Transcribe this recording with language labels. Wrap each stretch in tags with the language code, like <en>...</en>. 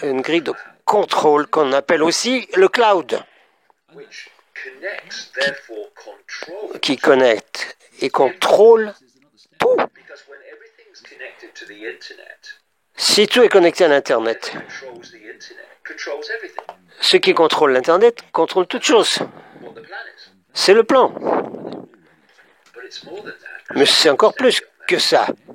<fr>C'est une grille de contrôle qu'on appelle aussi le cloud,</fr> <en>Which connects, therefore controls,</en> <fr>qui connecte et contrôle tout.</fr> <en>because when everything's connected to the internet,</en> <fr>Si tout est connecté à l'Internet,</fr> <en>controls the internet, controls everything,</en> <fr>ce qui contrôle l'Internet contrôle toute chose.</fr> <en>what the plan is.</en> <fr>C'est le plan.</fr> <en>But it's more than that.</en> <fr>Mais c'est encore plus que ça.</fr>